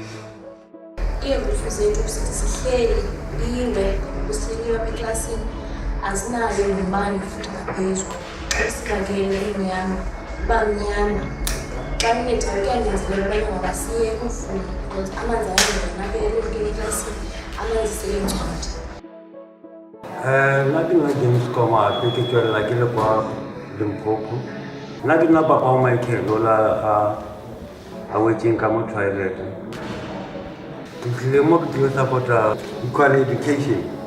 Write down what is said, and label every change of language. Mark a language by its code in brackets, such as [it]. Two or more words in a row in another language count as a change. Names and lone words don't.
[xh] Iirufu zethu sithi sihleli ingekho kusihleliwe apha eklasini azinayo nemali futhi ngaphezulu. Esikangele imnyama uba mnyama xa kunethayo kuyanyanzeleka abanye mabasiye kufunda because amanzi ayangena apha eklasini, amanzi seyencwadi. [tn] Nna ke nna James Koma ke tswelela ke le kwa Limpopo. Nna ke nna papa wa Michael ola a wetseng ka mo toilet. Ke tlile mo ke tlile support-a equal education.